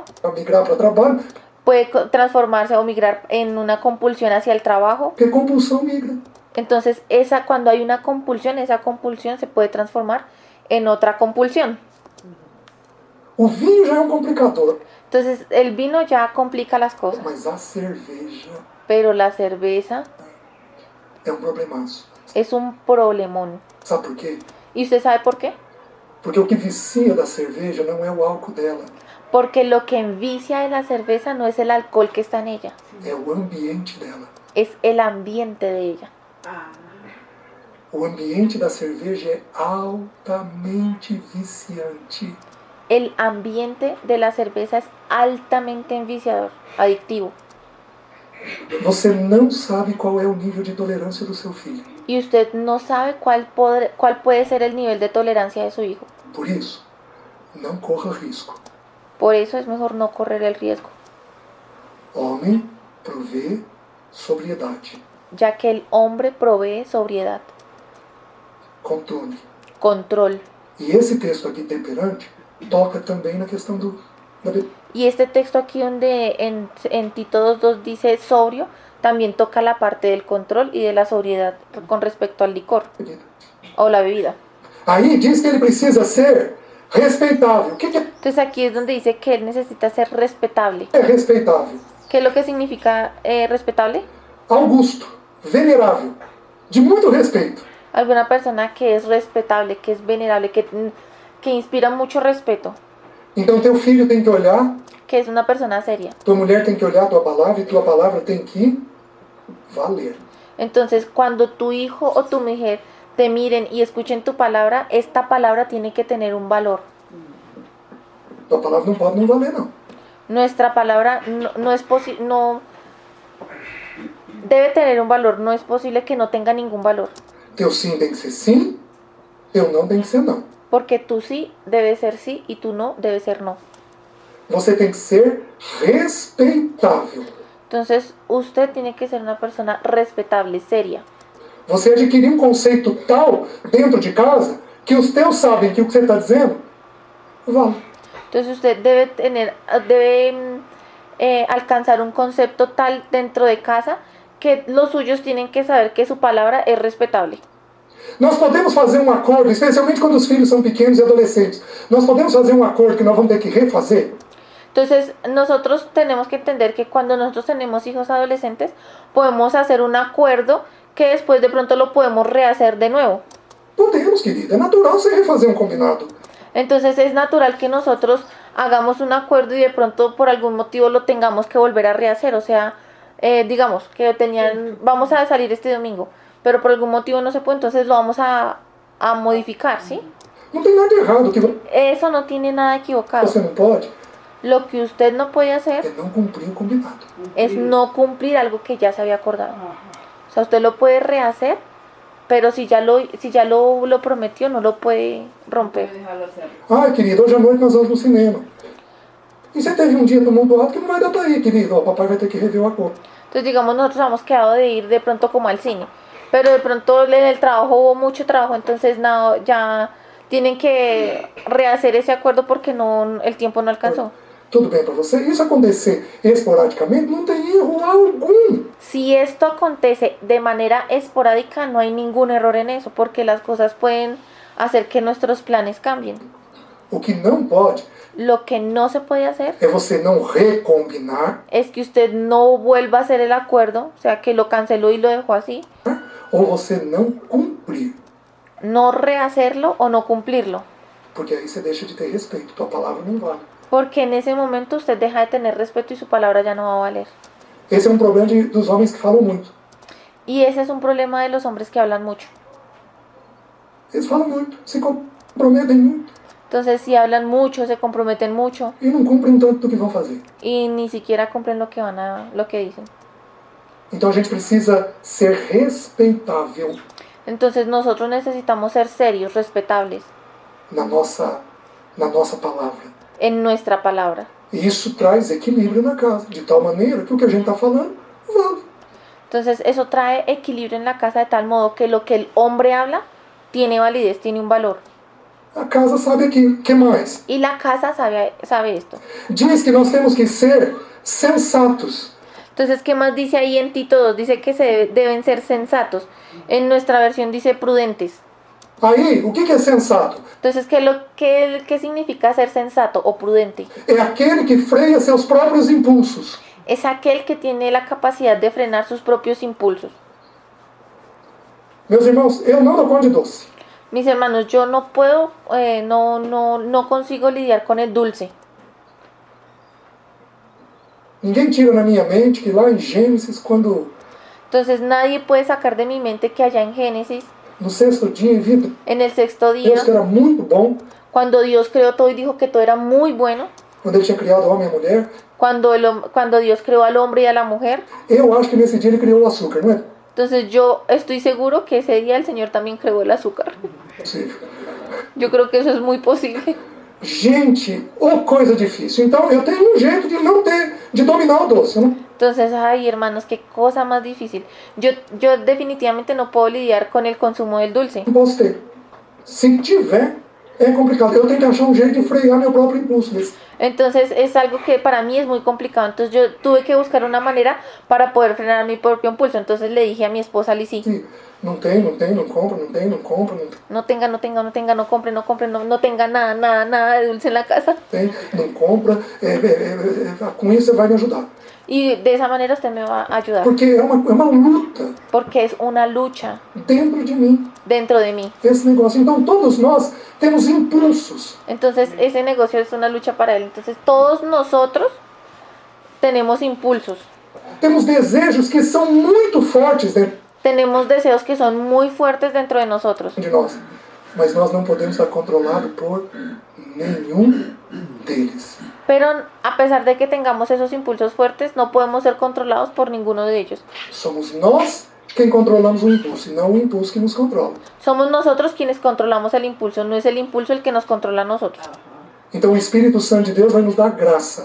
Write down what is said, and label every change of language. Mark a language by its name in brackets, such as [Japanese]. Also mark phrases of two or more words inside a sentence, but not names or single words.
[Portuguese] migrar para trabalho. [Spanish] puede transformarse o migrar en una compulsión hacia el trabajo. [Portuguese] Porque compulsão migra. [Spanish] Entonces cuando hay una compulsión, esa compulsión se puede transformar en otra compulsión. [Portuguese] O vinho já é um complicador. [Spanish] Entonces el vino ya complica las cosas, [Portuguese] Mas a cerveja [Spanish] pero la cerveza [Portuguese] é um problemaço. [Spanish] es un problemón. [Portuguese] Sabe por quê? [Spanish] ¿Y usted sabe por qué? [Portuguese] Porque o que vicia da cerveja não é o álcool dela. [Spanish] Porque lo que envicia de la cerveza no es el alcohol que está en ella, [Portuguese] É o ambiente dela. [Spanish] es el ambiente de ella. [Portuguese] O ambiente da cerveja é altamente viciante. [Spanish] el ambiente de la cerveza es altamente enviciador, adictivo. [Portuguese] Você não sabe qual é o nível de tolerância do seu filho. [Spanish] Y usted no sabe cuál puede ser el nivel de tolerancia de su hijo. [Portuguese] Por isso, não corra risco. [Spanish] Por eso es mejor no correr el riesgo, [Portuguese] Homem provê sobriedade, [Spanish] ya que el hombre provee sobriedad, [Portuguese] controle. [Spanish] control. [Portuguese] E esse texto aqui, temperante, toca também na questão da bebida. [Spanish] Y este texto aquí donde en Tito 2:2 dice sobrio, también toca la parte del control y de la sobriedad con respecto al licor o la bebida. [Portuguese] Aí diz que ele precisa ser respeitável. O que [Spanish] Entonces aquí es donde dice que él necesita ser respetable. [Portuguese] é respeitável? [Spanish] ¿Qué es lo que significa respetable? [Portuguese] Augusto, venerável, de muito respeito. [Spanish] Alguna persona que es respetable, que es venerable, que inspira mucho respeto, [Portuguese] Então teu filho tem que olhar, [Spanish] que es una persona seria. [Portuguese] tua mulher tem que olhar a tua palavra e tua palavra tem que valer. [Spanish] Entonces, cuando tu hijo o tu mujer te miren y escuchen tu palabra, esta palabra tiene que tener un valor. [Portuguese] Tua palavra não pode não valer, não. [Spanish] Nuestra palabra no es posible, no debe tener un valor, no es posible que no tenga ningún valor, [Portuguese] Teu sim tem que ser sim, teu não tem que ser não. [Spanish] porque tu sí debe ser sí y tu no debe ser no. [Portuguese] Você tem que ser respeitável. [Spanish] Entonces, usted tiene que ser una persona respetable, seria. [Portuguese] Você adquirir conceito tal dentro de casa que os teus sabem que o que você está dizendo vale. [Spanish] Entonces, usted debe alcanzar un concepto tal dentro de casa que los suyos tienen que saber que su palabra es respetable. [Portuguese] Nós podemos fazer um acordo, especialmente quando os filhos são pequenos e adolescentes. Nós podemos fazer um acordo que nós vamos ter que refazer. [Spanish] Entonces, nosotros tenemos que entender que cuando nosotros tenemos hijos adolescentes, podemos hacer un acuerdo que después de pronto lo podemos rehacer de nuevo. [Portuguese] Podemos, querida. É natural você refazer um combinado. [Spanish] Entonces, es natural que nosotros hagamos un acuerdo y de pronto por algún motivo lo tengamos que volver a rehacer. O sea, digamos que vamos a salir este domingo, pero por algún motivo no se puede, entonces lo vamos a modificar, ¿sí? [Portuguese] Não tem nada de errado. O que [Spanish] Eso no tiene nada equivocado. [Portuguese] você não pode [Spanish] Lo que usted no puede hacer [Portuguese] é não cumprir o combinado. [Spanish] es no cumplir algo que ya se había acordado. O sea, usted lo puede rehacer, pero si ya lo prometió, no lo puede romper. [Portuguese] Ai, querida, hoje à noite nós vamos no cinema. E você teve um dia tumultuado que não vai dar pra ir, querido. Ó, papai vai ter que rever o acordo. [Spanish] Entonces, digamos, nosotros hemos quedado de ir de pronto como al cine, pero de pronto en el trabajo hubo mucho trabajo, entonces no, ya tienen que rehacer ese acuerdo porque el tiempo no alcanzó. [Portuguese] Tudo bem pra você? Isso acontecer esporadicamente não tem erro algum. [Spanish] Si esto acontece de manera esporádica, no hay ningún error en eso, porque las cosas pueden hacer que nuestros planes cambien. [Portuguese] O que não pode [Spanish] Lo que no se puede hacer [Portuguese] é você não recombinar [Spanish] es que usted no vuelva a hacer el acuerdo, o sea, que lo canceló y lo dejó así, [Portuguese] ou você não cumprir. [Spanish] no rehacerlo o no cumplirlo, [Portuguese] Porque aí você deixa de ter respeito. Tua palavra não vale. [Spanish] porque en ese momento usted deja de tener respeto y su palabra ya no va a valer. [Portuguese] Esse é um problema dos homens que falam muito. [Spanish] Y ese es un problema de los hombres que hablan mucho. [Portuguese] Eles falam muito, se comprometem muito [Spanish] Entonces, si hablan mucho, se comprometen mucho [Portuguese] e não cumprem tanto do que vão fazer. [Spanish] y ni siquiera cumplen lo que dicen. [Portuguese] Então a gente precisa ser respeitável [Spanish] Entonces, nosotros necesitamos ser serios, respetables [Portuguese] na nossa palavra. [Spanish] en nuestra palabra. [Portuguese] E isso traz equilíbrio na casa, de tal maneira que o que a gente está falando vale. [Spanish] Entonces, eso trae equilibrio en la casa de tal modo que lo que el hombre habla tiene validez, tiene un valor. [Portuguese] A casa sabe aquilo. O que mais? [Spanish] Y la casa sabe esto. [Portuguese] Diz que nós temos que ser sensatos. [Spanish] Entonces, ¿qué más dice ahí en Tito 2? Dice que deben ser sensatos. En nuestra versión dice prudentes. [Portuguese] Aí, o que é sensato? [Spanish] Entonces, ¿qué significa ser sensato o prudente? [Portuguese] É aquele que freia seus próprios impulsos. [Spanish] Es aquel que tiene la capacidad de frenar sus propios impulsos. [Portuguese] Meus irmãos, eu não dou conta de doce. [Spanish] Mis hermanos, yo no puedo, no consigo lidiar con el dulce. [Portuguese] Ninguém tira na minha mente que lá em Gênesis, quando [Spanish] Entonces, nadie puede sacar de mi mente que allá en Génesis, [Portuguese] no sexto dia em vida, [Spanish] en el sexto día, [Portuguese] Deus que era muito bom, [Spanish] Cuando Dios creó todo y dijo que todo era muy bueno, [Portuguese] quando Ele tinha criado o homem e a mulher, [Spanish] cuando Dios creó al hombre y a la mujer, [Portuguese] eu acho que nesse dia Ele criou o açúcar, não é [Spanish] entonces yo estoy seguro que ese día el Señor también creó el azúcar. [Portuguese] possível? [Spanish] Yo creo que eso es muy posible. [Portuguese] Gente, ô coisa difícil. Então eu tenho um jeito de dominar o doce, né? [Spanish] Entonces, ay hermanos, qué cosa más difícil. Yo definitivamente no puedo lidiar con el consumo del dulce. [Portuguese] Não posso ter. Se tiver, é complicado. Eu tenho que achar um jeito de frear meu próprio impulso. [Spanish] Entonces es algo que para mí es muy complicado. Entonces yo tuve que buscar una manera para poder frenar mi propio impulso. Entonces le dije a mi esposa Lizy, [Portuguese] Sim, não tem, não compra, não tem, não compra, não [Spanish] no tenga, no compre, no tenga nada de dulce en la casa. [Portuguese] tem, não compra. Com isso você vai me ajudar. [Spanish] Y de esa manera usted me va a ayudar. [Portuguese] Porque é uma luta [Spanish] Porque es una lucha [Portuguese] dentro de mim, [Spanish] dentro de mí. [Portuguese] esse negócio. Então todos nós temos impulsos. [Spanish] Entonces ese negocio es una lucha para él. Entonces todos nosotros tenemos impulsos. [Portuguese] Temos desejos que são muito fortes dentro [Spanish] Tenemos deseos que son muy fuertes dentro de nosotros. [Portuguese] de nós. Mas nós não podemos estar controlados por nenhum deles. [Spanish] Pero a pesar de que tengamos esos impulsos fuertes, no podemos ser controlados por ninguno de ellos. [Portuguese] Somos nós quem controlamos o impulso, e não o impulso que nos controla. [Spanish] Somos nosotros quienes controlamos el impulso, no es el impulso el que nos controla a nosotros. [Portuguese] Então o Espírito Santo de Deus vai nos dar graça